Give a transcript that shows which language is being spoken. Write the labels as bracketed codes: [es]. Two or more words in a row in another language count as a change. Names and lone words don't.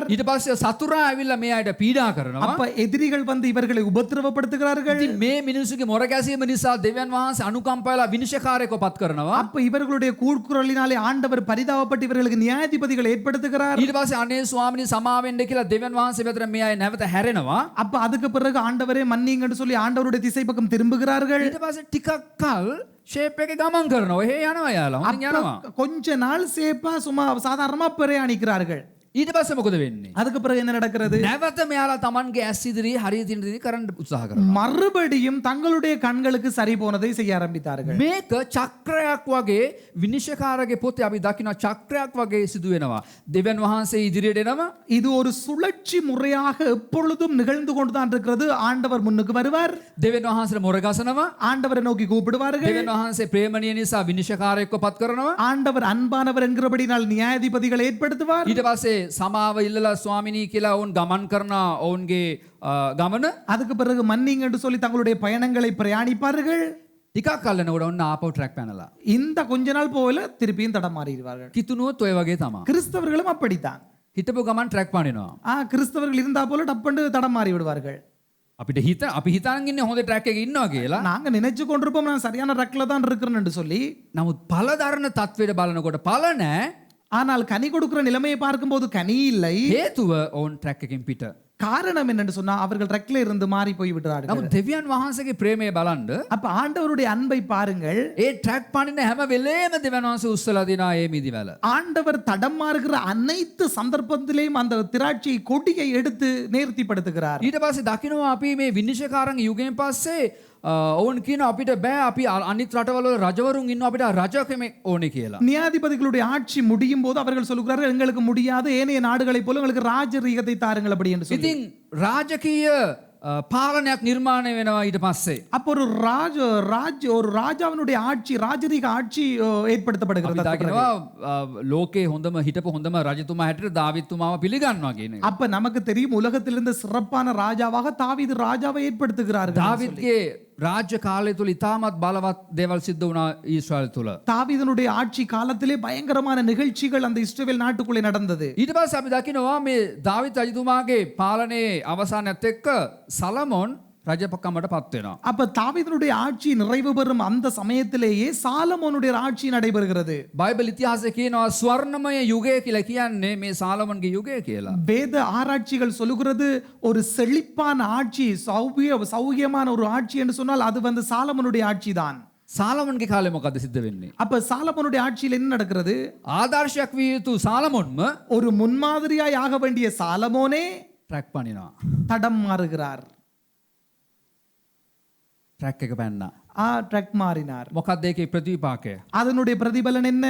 [si] ඊට පස්සේ සතුරා ඇවිල්ලා මේ අයට පීඩා කරනවා. [ta] அப்ப எதிரிகள் வந்து இவர்களை உபத்திரவப்படுத்துகிறார்கள். [si] ඉතින් මේ මිනිස්සුගේ මොර ගැසීම නිසා දෙවියන් වහන්සේ අනුකම්පාවලා විනිශ්චයකාරයෙක්ව පත් කරනවා. [ta] அப்ப இவர்களுடைய கூக்குரலினாலே ஆண்டவர் பரிதாபப்பட்டு இவர்களுக்கு நியாயாதிபதிகளை ஏற்படுத்துகிறார். [si] ඊට පස්සේ අනේ ස්වාමිනී සමාවෙන්න කියලා දෙවියන් වහන්සේ වෙතට මේ අය නැවත හැරෙනවා. [ta] அப்ப அதுக்கு பிறகு ஆண்டவரே மன்னிங்கன்னு சொல்லி ஆண்டவருடைய திசை பக்கம் திரும்புகிறார்கள். [si] ඊට පස්සේ ටිකක් කල් ෂේප් එකේ ගමන් කරනවා. එහෙ යනවා යාලා. හොඳින් යනවා. [ta] கொஞ்ச நாள் சேப்பா சும்மா சாதாரணமா பிரயாணிக்கிறார்கள். [si] ඊට පස්සේ මොකද වෙන්නේ? [ta] அதுக்கு பிறகு என்ன நடக்கிறது? [si] නැවත මෙයාලා Tamanගේ ඇස් ඉදිරියේ හරිය තියෙන දේ කරන්න උත්සාහ කරනවා. [ta] மறுபடியும் தங்களுடைய கண்களுக்கு சரி போனதை செய்ய ஆரம்பித்தார்கள். [si] මේක චක්‍රයක් වගේ විනිශ්චයකාරගේ පොතේ අපි දකිනවා චක්‍රයක් වගේ සිදු වෙනවා. දෙවියන් වහන්සේ ඉදිරියට එනවා. [ta] இது ஒரு சுழற்சி முறையாக எப்பொழுதும் நிகழ்ந்து கொண்டுதான் இருக்கிறது. ஆண்டவர் முன்னுக்கு வருவார். [si] දෙවියන් වහන්සේට මොර ගසනවා. [ta] ஆண்டவரை நோக்கி கூப்பிடுவார்கள். [si] දෙවියන් වහන්සේ ප්‍රේමණීය නිසා විනිශ්චයකාරයෙක්ව පත් කරනවා. [ta] ஆண்டவர் அன்பானவர் என்கிறபடினால் நியாயாதிபதிகளை ஏற்படுத்துவார். [si] ඊට පස්සේ සමාව ඉල්ලලා ස්වාමිනී කියලා ඔවුන් ගමන් කරන ඔවුන්ගේ ගමන. [ta] அதுக்கு பிறகு மன்னிங்க என்று சொல்லி தங்களுடைய பயணங்களை பிரயாணிப்பார்கள். [si] ටිකක් කල් යනකොට ඔන්න ආපහු ට්‍රැක් පැනලා. [ta] இந்த கொஞ்ச நாள் போல திருப்பியும் தடமாறிடுவார்கள். [si] කිතුනුවොත් ඔය වගේ තමයි. [ta] கிறிஸ்தவர்களும் அப்படித்தான். [si] හිටපු ගමන් ට්‍රැක් පනිනවා. [ta] கிறிஸ்தவர்கள் இருந்தா போல டப்பண்டு தடமாறி விடுவார்கள். [si] අපිට අපි හිතන් ඉන්නේ හොඳ ට්‍රැක් එකේ ඉන්නවා කියලා. [ta] நாங்க நினைச்சு கொண்டிருப்போம் நான் சரியான ட்ரக்ல தான் இருக்கிறேன் என்று சொல்லி. [si] නමුත් ඵල දරන තත්වෙට බලනකොට ඵල නැහැ. [ta] ஆனால் கனி கொடுக்கிற நிலைமையை பார்க்கும்போது கனி இல்லை. [si] හේතුව ඔවුන් ට්‍රැක් එකෙන් පිට. [ta] காரணம் என்னன்னு சொன்னா அவர்கள் ட்ரக்ல இருந்து மாறி போய் விடுறார்கள். [si] නමුත් දෙවියන් වහන්සේගේ ප්‍රේමය බලන්න. [ta] அப்ப ஆண்டவருடைய அன்பை பாருங்கள். [si] ඒ ට්‍රැක් පනින හැම වෙලේම දෙවියන් වහන්සේ උස්සලා දෙනවා මේ මිදිවල. [ta] ஆண்டவர் தடமாறுகிற அனைத்து சந்தர்ப்பத்திலேயும் அந்த திராட்சை கொடியை எடுத்து நேர்த்திப்படுத்துகிறார். [si] ඊට පස්සේ දකිනවා අපි මේ විනිශ්චයකාරන් යුගයෙන් පස්සේ ඔවුන් කියන අපිට බෑ අපි අනිත් රටවල රජවරුන් ඉන්නවා අපිට රජකමක් ඕනේ කියලා. [ta] நியாயாதிபதிகளுடைய ஆட்சி முடியும் போது அவர்கள் சொல்கிறார்கள் எங்களுக்கு முடியாது ஏனைய நாடுகளைப் போல எங்களுக்கு ராஜரீகத்தை தாருங்கள் அப்படி என்று சொல்லி. [si] ඉතින් රාජකීය පාලනයක් නිර්මාණය වෙනවා ඊට පස්සේ. [ta] அப்போ ஒரு ராஜாவினுடைய ஆட்சி ராஜரீக ஆட்சி ஏற்படுத்தப்படுகிறது. [si] දකිනවා ලෝකේ හොඳම හිටපු හොඳම රජතුමා හැටියට දාවිත්තුමාව පිළිගන්නවා කියන එක. [ta] அப்ப நமக்கு தெரியும் உலகத்திலிருந்து சிறப்பான ராஜாவாக தாவீது ராஜாவை ஏற்படுத்துகிறார்கள். [si] දාවිත්ගේ රාජ්‍ය කාලය තුල ඉතාමත් බලවත් දේවල් සිද්ධ වුණා ඊශ්‍රායල් තුල. [ta] தாவீதுனுடைய ஆட்சி காலத்திலே பயங்கரமான நிகழ்ச்சிகள் அந்த இஸ்ரவேல் நாட்டுக்குள்ளே நடந்தது. [si] ඊට පස්සේ අපි දකිනවා මේ දාවිත් රජතුමාගේ පාලනයේ අවසානයත් එක්ක සලමොන් රජපකමට පත් වෙනවා. [ta] அப்ப தாவீதுனுடைய ஆட்சி நிறைவு பெறும் அந்த சமயத்திலேயே சாலமோனுடைய ஆட்சி நடைபெறுகிறது. [si] බයිබල් ඉතිහාසයේ කියනවා ස්වර්ණමය යුගය කියලා කියන්නේ මේ සාලමන්ගේ යුගය කියලා. [ta] வேத ஆராய்ச்சிகள் சொல்லுகிறது ஒரு செழிப்பான ஆட்சி, சௌகியமான ஒரு ஆட்சி என்று சொன்னால் அது வந்து சாலமோனுடைய ஆட்சி தான். [si] සාලමන්ගේ කාලේ මොකද සිද්ධ වෙන්නේ? [ta] அப்ப சாலமோனுடைய ஆட்சியில் என்ன நடக்கிறது? [si] ආදර්ශයක් විය යුතු සාලමොන්ම [ta] ஒரு முன்மாதிரியாய் ஆக வேண்டிய சாலமோனே [si] ට්‍රැක් පනිනවා. [ta] தடம் மாறுகிறார். [si] ට්‍රැක් එක පැන්නා. [ta] ட்ரக் மாறினார். [si] මොකක්ද ඒකේ ප්‍රතිවිපාකය? [ta] அதனுடைய பிரதிபலன் என்ன?